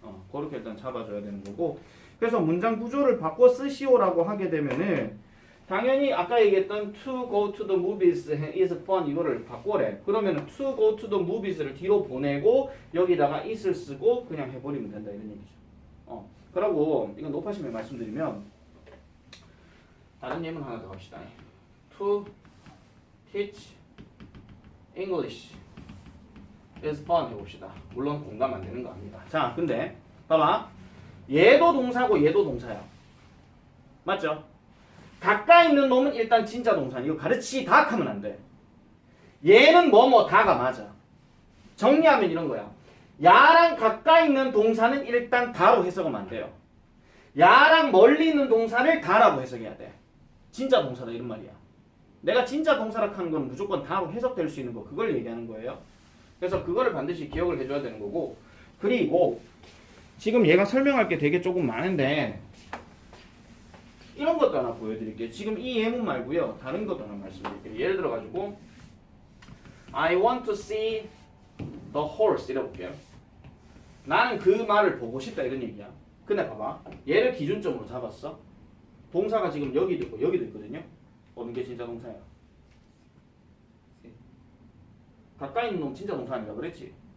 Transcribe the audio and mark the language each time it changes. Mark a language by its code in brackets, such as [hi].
[ko] 그렇게 일단 잡아줘야 되는 거고. 그래서 문장 구조를 바꿔 쓰시오라고 하게 되면은 당연히 아까 얘기했던 [en] to go to the movies is fun [ko] 이거를 바꿔래. 그러면은 [en] to go to the movies [ko] 를 뒤로 보내고 여기다가 is를 쓰고 그냥 해버리면 된다 이런 얘기죠. 그러고 이건 높아심에 말씀드리면 다른 예문 하나 더 갑시다. [en] To teach English is fun [ko] 해봅시다. 물론 공감 안 되는 거 아닙니다. 자, 근데 봐봐. 얘도 동사고 얘도 동사야. 맞죠? 가까이 있는 놈은 일단 진짜 동사. 이거 가르치다 하면 안 돼. 얘는 뭐뭐 다가 맞아. 정리하면 이런 거야. 야랑 가까이 있는 동사는 일단 다로 해석하면 안 돼요. 야랑 멀리 있는 동사를 다라고 해석해야 돼. 진짜 동사다 이런 말이야. 내가 진짜 동사라 하는 건 무조건 다로 해석될 수 있는 거 그걸 얘기하는 거예요. 그래서 그거를 반드시 기억을 해줘야 되는 거고. 그리고 지금 얘가 설명할 게 되게 조금 많은데 이런 것도 하나 보여드릴게요. 지금 이 예문 말고요. 다른 것도 하나 말씀드릴게요. 예를 들어 가지고 [en] I want to see the horse [ko] 이래볼게요. 나는 그 말을 보고 싶다 이런 얘기야. 근데 봐봐. 얘를 기준점으로 잡았어. 동사가 지금 여기도 있고 여기도 있거든요. 어느 게 진짜 동사야? 가까이 있는 놈 진짜 동사 아니라 그랬지?